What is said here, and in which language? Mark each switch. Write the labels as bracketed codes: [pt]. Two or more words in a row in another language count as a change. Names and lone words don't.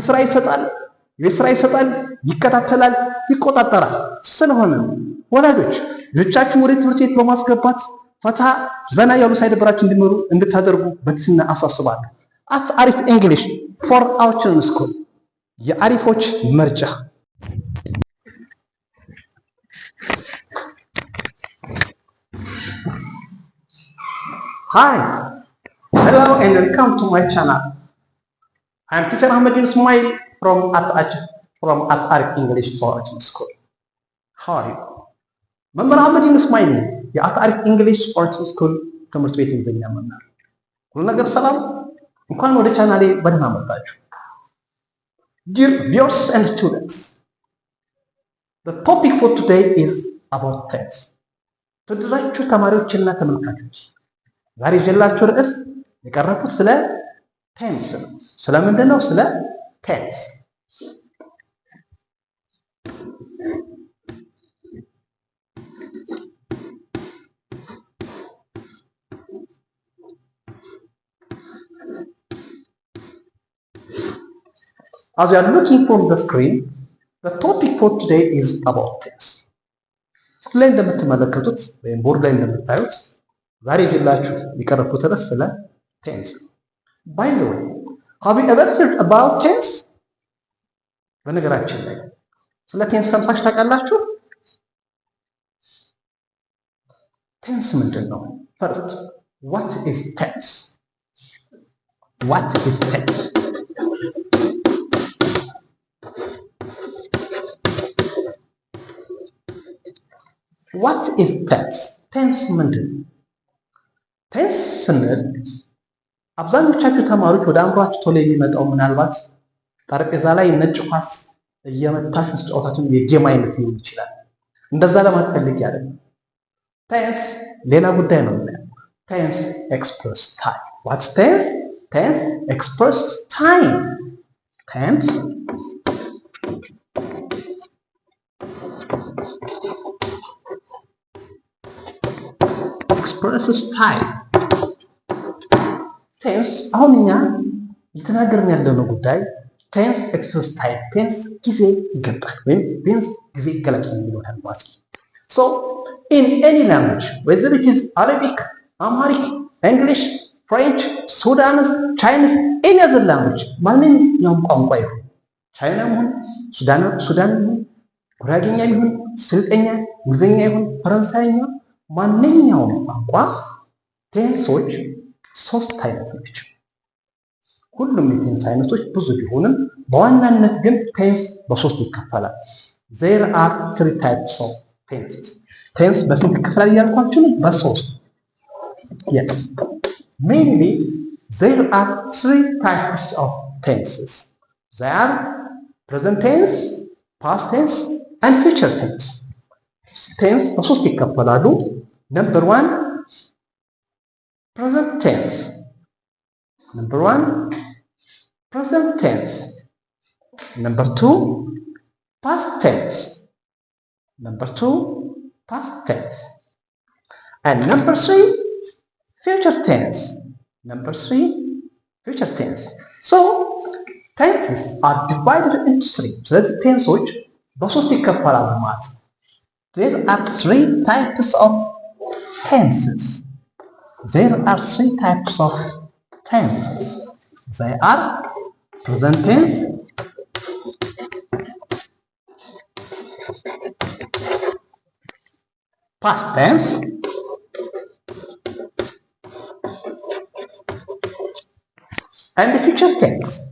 [am] ስራ ይሰጣል፣ ይከታተላል፣ ይቆጣጠራል። ስለሆነ ወላጆች ልጆቻችሁን ወደ ትምህርት ቤት በማስገባት ፈታ ዘና ያሉ ሳይደብራችሁ እንዲማሩ እንድታደርጉ በትህትና አሳስባለሁ። አት አሪፍ እንግሊሽ ፎር አርቸን ስኩል የአሪፎች መርጃ። [en] Hi, hello and welcome to my channel. I am teacher Ahmedin Ismail from at Arif English for Archon School. How are you? [am] መምህር አህመዲን እስማኤል የአት አሪፍ እንግሊሽ ፎር አርቸን ስኩል ትምህርት ቤት እንግሊዝኛ መምህር። ሁሉ ነገር ሰላም? እንኳን ወደ ቻናሌ በደህና መጣችሁ። [en] Dear viewers and students, the topic for today is about tense. [am] ተወዳጁ ተማሪዎችና ተመልካቾች ዛሬ ይዤላችሁ ርዕስ የቀረብኩት ስለ ቴንስ ነው። ስለምንድን ነው? ስለ ቴንስ። [en] As you are looking from the screen, the topic for today is about tense. [am] ስክሪን ላይ እንደምትመለከቱት ወይም ቦርድ ላይ እንደምታዩት ዛሬ ይዤላችሁ የቀረብኩት ርዕስ ስለ ቴንስ ነው። [en] By the way, have you ever heard about tense? [am] በነገራችን ላይ ስለ ቴንስ ሰምታችሁ ታውቃላችሁ? ቴንስ ምንድን ነው? [en] First, what is tense? What is tense? What is tense? [am] ቴንስ ምንድን ነው? ቴንስ ስንል አብዛኞቻችሁ ተማሪዎች ወደ አእምሯችሁ ቶሎ የሚመጣው ምናልባት ጠረጴዛ ላይ ነጭ ኳስ እየመታችሁ ስትጫወታችሁ የጌም አይነት ሊሆን ይችላል። እንደዛ ለማለት ፈልጌ አይደለም። ቴንስ ሌላ ጉዳይ ነው። [en] tense express time። what's tense? tense express time. tense expresses time. [am] ቴንስ አሁን እኛ እየተናገርን ያለነው ጉዳይ [en] tense express time። [am] ቴንስ ጊዜ ይገልጣል ወይም ቴንስ ጊዜ ይገለጣል የሚለውን ማለት ነው። [en] So in any language, whether it is Arabic, Amharic, English, French, Sudanese, Chinese, any other language, [am] ማንኛውም ቋንቋ ይሁን ቻይና ይሁን ሱዳን ይሁን ጉራጌኛ ይሁን ስልጠኛ እንግሊዝኛ ይሁን ፈረንሳይኛ ማንኛውም ቋንቋ ቴንሶች ሶስት አይነት ናቸው። ሁሉም የቴንስ አይነቶች ብዙ ቢሆንም በዋናነት ግን ቴንስ በሶስት ይከፈላል። [en] there are three types of tenses. [am] ቴንስ በስንት ይከፈላል እያልኳችሁ ነው? [en] በሶስት። yes, mainly there are three types of tenses. They are present tense, past tense and future tense. [am] ቴንስ በሶስት ይከፈላሉ። [en] Number one, present tense. Number one, present tense. Number two, past tense. Number two, past tense. And number three, future tense. Number three, future tense. So, tenses are divided into three. [am] ስለዚህ ቴንሶች በሶስት ይከፈላሉ ማለት ነው። [en] There are three types of tenses. There are three types of tenses. They are present tense, past tense, and future tense.